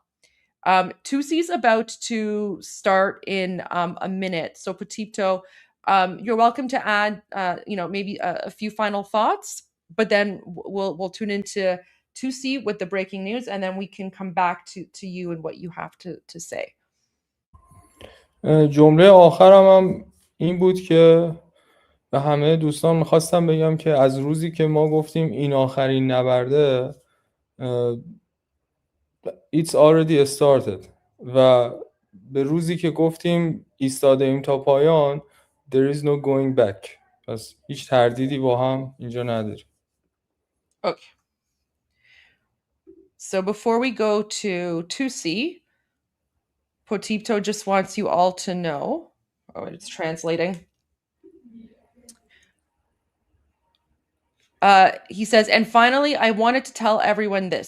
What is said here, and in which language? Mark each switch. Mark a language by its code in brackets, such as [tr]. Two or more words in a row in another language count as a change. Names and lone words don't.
[en] Tusi's about to start in a minute. So Potipto, you're welcome to add, maybe a few final thoughts, but then we'll tune into Tusi with the breaking news, and then we can come back to you and what you have to say. [fa] جمله آخرم هم این بود که به همه دوستان میخواستم بگم که از روزی که ما گفتیم این آخرین نبرده [en] it's already started [fa] و به روزی که گفتیم ایستاده ایم تا پایان [en] there is no going back. [fa] پس هیچ تردیدی با هم اینجا نداریم. [en] Okay. So before we go to Tusi, Potipto just wants you all to know. Oh, it's translating. He says, and finally, I wanted to tell everyone this.